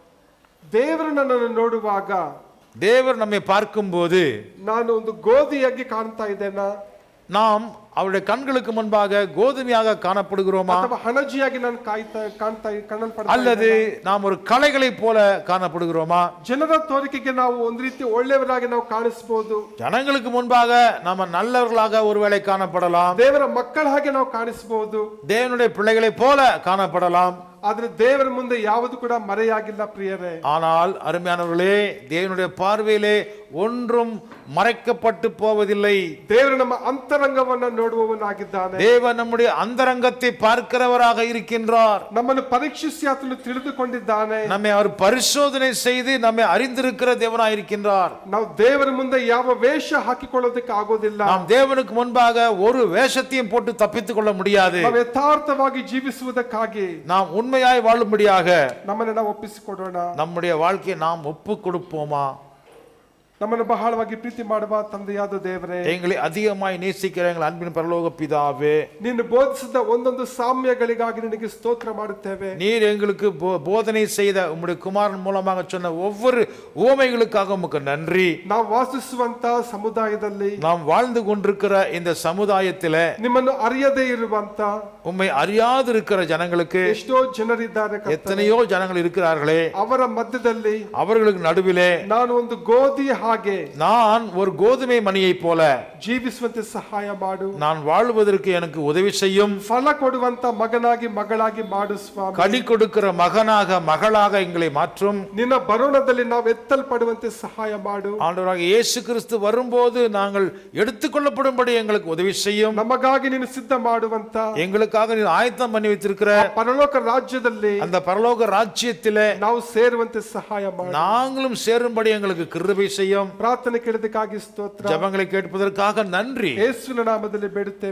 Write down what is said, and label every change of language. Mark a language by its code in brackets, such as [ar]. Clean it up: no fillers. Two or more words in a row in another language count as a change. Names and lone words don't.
[kn] ದೇವರು ನನ್ನನ್ನು ನೋಡುವಾಗ, [ta] தேவர் நம்மை பார்க்கும்போது [kn] ನಾನು ಒಂದು ಗೋಧಿಯಾಗಿ ಕಾಣ್ತಾ ಇದ್ದೇನಾ? [ta] நாம் அவருடைய கண்களுக்கு முன்பாக கோதுமையாக காணப்படுகிறோமா? [kn] ಅಥವಾ ಹಣಜಿಯಾಗಿ ನಾನು ಕಾಣಲ್ಪಡ್ತಾ [ta] அல்லது நாம் ஒரு களைகளை போல காணப்படுகிறோமா? [kn] ಜನರ ತೋರಿಕೆಗೆ ನಾವು ಒಂದು ರೀತಿ ಒಳ್ಳೆಯವರಾಗಿ ನಾವು ಕಾಣಿಸಬಹುದು. [ta] ஜனங்களுக்கு முன்பாக நாம நல்லவர்களாக ஒருவேளை காணப்படலாம். [kn] ದೇವರ ಮಕ್ಕಳ ಹಾಗೆ ನಾವು ಕಾಣಿಸಬಹುದು. [ta] தேவனுடைய பிள்ளைகளை போல காணப்படலாம். [kn] ಆದ್ರೆ ದೇವರ ಮುಂದೆ ಯಾವುದು ಕೂಡ ಮರೆಯಾಗಿಲ್ಲ ಪ್ರಿಯರೇ. [ta] ஆனால் அருமையானவர்களே, தேவனுடைய பார்வையிலே ஒன்றும் மறைக்கப்பட்டு போவதில்லை. [kn] ದೇವರು ನಮ್ಮ ಅಂತರಂಗವನ್ನ ನೋಡುವವನಾಗಿದ್ದಾನೆ. [ta] தேவன் நம்முடைய அந்தரங்கத்தை பார்க்கிறவராக இருக்கின்றார். [kn] ನಮ್ಮನ್ನು ಪರೀಕ್ಷಿಸಿ ಆತನು ತಿಳಿದುಕೊಂಡಿದ್ದಾನೆ. [ta] நம்மை அவர் பரிசோதனை செய்து நம்மை அறிந்திருக்கிற தேவனாய் இருக்கின்றார். [kn] ನಾವು ದೇವರ ಮುಂದೆ ಯಾವ ವೇಷ ಹಾಕಿಕೊಳ್ಳೋದಕ್ಕೆ ಆಗೋದಿಲ್ಲ. [ta] நாம் தேவனுக்கு முன்பாக ஒரு வேஷத்தையும் போட்டு தப்பித்துக் கொள்ள முடியாது. [kn] ನಾವು ಯಥಾರ್ಥವಾಗಿ ಜೀವಿಸುವುದಕ್ಕಾಗಿ [ta] நாம் உண்மையாய் வாழும்படியாக [kn] ನಮ್ಮನ್ನು ನಾವು ಒಪ್ಪಿಸಿಕೊಡೋಣ. [ta] நம்முடைய வாழ்க்கையை நாம் ஒப்பு கொடுப்போமா? [kn] ನಮ್ಮನ್ನು ಬಹಳವಾಗಿ ಪ್ರೀತಿ ಮಾಡುವ ತಂದೆಯಾದ ದೇವರೇ, [ta] எங்களை அதிகமாய் நேசிக்கிற எங்கள் அன்பின் பரலோக பிதாவே, [kn] ನೀನು ಬೋಧಿಸಿದ ಒಂದೊಂದು ಸಾಮ್ಯಗಳಿಗಾಗಿ ನಿನಗೆ ಸ್ತೋತ್ರ ಮಾಡುತ್ತೇವೆ. [ta] நீர் எங்களுக்கு போதனை செய்த உம்முடைய குமாரன் மூலமாக சொன்ன ஒவ்வொரு உவமைகளுக்காக உமக்கு நன்றி. [kn] ನಾವು ವಾಸಿಸುವಂತ ಸಮುದಾಯದಲ್ಲಿ, [ta] நாம் வாழ்ந்து கொண்டிருக்கிற இந்த சமுதாயத்திலே [kn] ನಿಮ್ಮನ್ನು ಅರಿಯದೇ ಇರುವಂತ [ta] உம்மை அறியாது இருக்கிற ஜனங்களுக்கு [kn] ಎಷ್ಟೋ ಜನರಿದ್ದಾರೆ ಕರ್ತನೇ. [ta] எத்தனையோ ஜனங்கள் இருக்கிறார்களே, [kn] ಅವರ ಮಧ್ಯದಲ್ಲಿ [ta] அவர்களுக்கு நடுவிலே [kn] ನಾನು ಒಂದು ಗೋಧಿ ಹಾಗೆ [ta] நான் ஒரு கோதுமை மணியை போல [kn] ಜೀವಿಸುವಂತೆ ಸಹಾಯ ಮಾಡು. [ta] நான் வாழ்வதற்கு எனக்கு உதவி செய்யும். [kn] ಫಲ ಕೊಡುವಂತ ಮಗನಾಗಿ ಮಗಳಾಗಿ ಮಾಡು ಸ್ವಾಮಿ. [ta] கனி கொடுக்கிற மகனாக மகளாக எங்களை மாற்றும். [kn] ನಿನ್ನ ಬರೋಣದಲ್ಲಿ ನಾವು ಎತ್ತಲ್ಪಡುವಂತೆ ಸಹಾಯ ಮಾಡು. [ta] ஆண்டவராக இயேசு கிறிஸ்து வரும்போது நாங்கள் எடுத்துக்கொள்ளப்படும்படி எங்களுக்கு உதவி செய்யும். [kn] ನಮಗಾಗಿ ನೀನು ಸಿದ್ಧ ಮಾಡುವಂತ [ta] எங்களுக்காக நீ ஆயத்தம் பண்ணி வைத்திருக்கிற [kn] ಪರಲೋಕ ರಾಜ್ಯದಲ್ಲಿ [ta] அந்த பரலோக ராஜ்யத்திலே [kn] ನಾವು ಸೇರುವಂತೆ ಸಹಾಯ ಮಾಡು. [ta] நாங்களும் சேரும்படி எங்களுக்கு கிருபை செய்யும். [kn] ಪ್ರಾರ್ಥನೆ ಕೇಳಿದಕ್ಕಾಗಿ ಸ್ತೋತ್ರ. [ta] ஜெபங்களை கேட்பதற்காக நன்றி. [kn] ಯೇಸುವಿನ ನಾಮದಲ್ಲಿ ಬೇಡುತ್ತೇವೆ.